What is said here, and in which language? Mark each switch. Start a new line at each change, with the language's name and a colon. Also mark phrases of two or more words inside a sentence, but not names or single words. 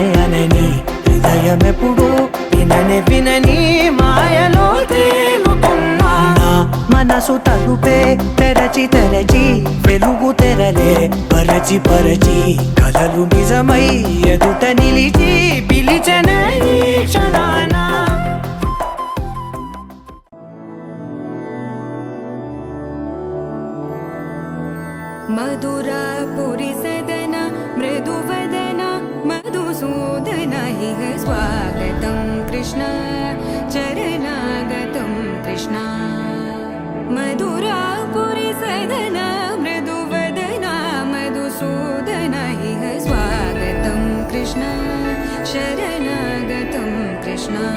Telugu: అనని హృదయం ఎప్పుడు విననే వినని మాయలో తేలుతున్నా మనసు తలుపే తెరచి తెరచి వెలుగు తెరలే పరచి పరచి కలలు నిజమై ఎదుట నిలిచి పిలిచెనే ఈ క్షణాన
Sanskrit: मधुरापुरी सदन मृदुवदन मधुसूदन इह स्वागतं कृष्ण चरणागतं कृष्ण मधुरापुरी सदन मृदुवदन मधुसूदन इह स्वागतं कृष्ण शरणागतं कृष्ण